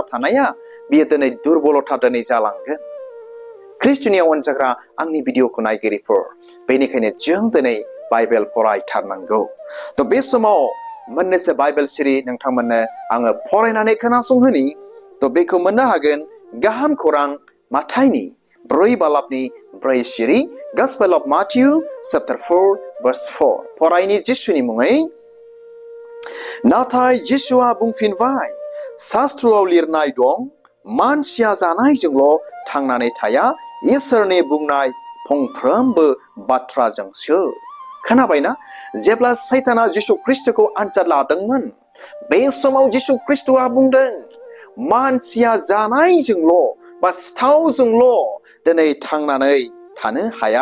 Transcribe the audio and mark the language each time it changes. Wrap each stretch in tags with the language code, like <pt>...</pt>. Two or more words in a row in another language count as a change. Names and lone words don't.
<brx>थानाया बियो दिनै दुरबलता दिनै जालांगोन ख्रिस्टनियाव अनजाग्रा आंनि भिडिअखौ नायगिरिफोर बेनिखायनो जों दिनै बाइबेल फरायथारनांगौ थ' बे समाव मोननैसो बाइबेल सिरि नोंथांमोननो आङो फरायनानै खोनासंहोनि थ' बेखौ मोननो हागोन गाहाम खौरां माथाइनि 4 बालाबनि 4 सिरि</brx> <en>Gospel of Matthew chapter 4 verse 4</en> <brx>फरायनि जिसुनि मुङै नाथाय जिसुआ बुंफिनबाय शास्त्रआव लिरनाय दं मानसिया जानायजोंल' थांनानै थाया इसोरनि बुंनाय फंफ्रोमबो बाथ्राजोंसो खोनाबायना जेब्ला सैताना जिसु ख्रिस्टखौ आनजाद लादोंमोन बे समाव जिसु ख्रिस्टआ बुंदों मानसिया जानायजोंल' बा सिथावजोंल' दिनै थांनानै थानो हाया</brx>